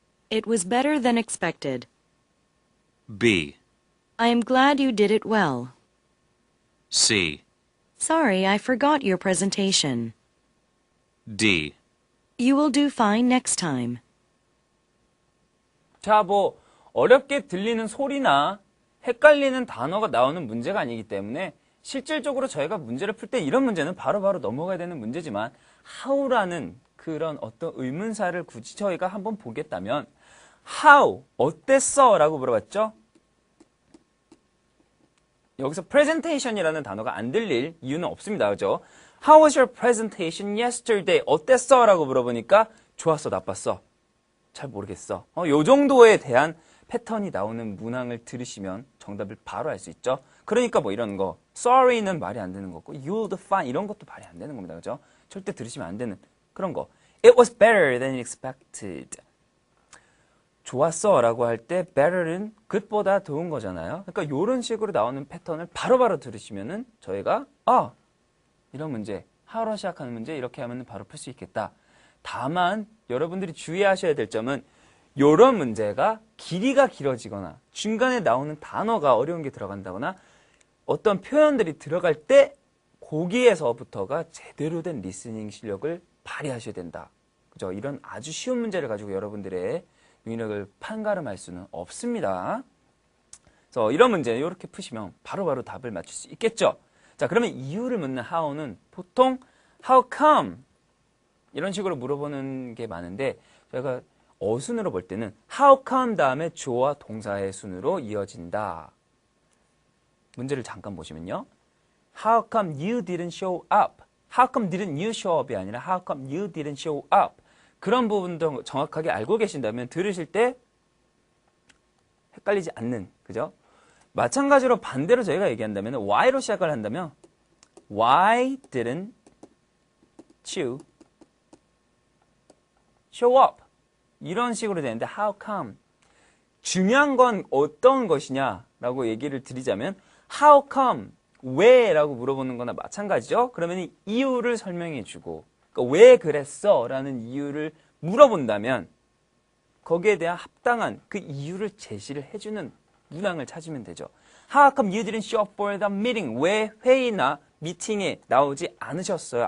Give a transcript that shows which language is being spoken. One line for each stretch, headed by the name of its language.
English: It was better than expected. B. I am glad you did it well. C. Sorry, I forgot your presentation. D. You will do fine next time.
Korean: 자, 뭐 어렵게 들리는 소리나 헷갈리는 단어가 나오는 문제가 아니기 때문에 실질적으로 저희가 문제를 풀 때 이런 문제는 바로바로 넘어가야 되는 문제지만 how라는 그런 어떤 의문사를 굳이 저희가 한번 보겠다면 how, 어땠어? 라고 물어봤죠? 여기서 presentation이라는 단어가 안 들릴 이유는 없습니다. 그죠?
English: How was your presentation yesterday?
Korean: 어땠어? 라고 물어보니까 좋았어, 나빴어? 잘 모르겠어. 요 정도에 대한 패턴이 나오는 문항을 들으시면 정답을 바로 알 수 있죠. 그러니까 뭐 이런 거 sorry는 말이 안 되는 거고
English: you'll do fine
Korean: 이런 것도 말이 안 되는 겁니다. 그죠? 절대 들으시면 안 되는 그런 거.
English: It was better than expected.
Korean: 좋았어 라고 할 때 better는 good보다 좋은 거잖아요. 그러니까 이런 식으로 나오는 패턴을 바로바로 들으시면은 저희가 이런 문제, how로 시작하는 문제 이렇게 하면 바로 풀 수 있겠다. 다만 여러분들이 주의하셔야 될 점은 이런 문제가 길이가 길어지거나 중간에 나오는 단어가 어려운 게 들어간다거나 어떤 표현들이 들어갈 때 거기에서부터가 제대로 된 리스닝 실력을 발휘하셔야 된다. 그죠? 이런 아주 쉬운 문제를 가지고 여러분들의 능력을 판가름할 수는 없습니다. 그래서 이런 문제 이렇게 푸시면 바로바로 답을 맞출 수 있겠죠. 자, 그러면 이유를 묻는 how는 보통 how come 이런 식으로 물어보는 게 많은데 저희가 어순으로 볼 때는 how come 다음에 주어와 동사의 순으로 이어진다. 문제를 잠깐 보시면요.
English: How come you didn't show up? How come didn't you show up
Korean: 이 아니라
English: How come you didn't show up?
Korean: 그런 부분도 정확하게 알고 계신다면 들으실 때 헷갈리지 않는, 그죠? 마찬가지로 반대로 저희가 얘기한다면 why로 시작을 한다면
English: Why didn't you show up?
Korean: 이런 식으로 되는데 How come? 중요한 건 어떤 것이냐라고 얘기를 드리자면 How come? 왜? 라고 물어보는 거나 마찬가지죠. 그러면 이 이유를 설명해 주고 그러니까 왜 그랬어? 라는 이유를 물어본다면 거기에 대한 합당한 그 이유를 제시를 해주는 문항을 찾으면 되죠.
English: How come you didn't show up for the meeting?
Korean: 왜 회의나 미팅에 나오지 않으셨어요?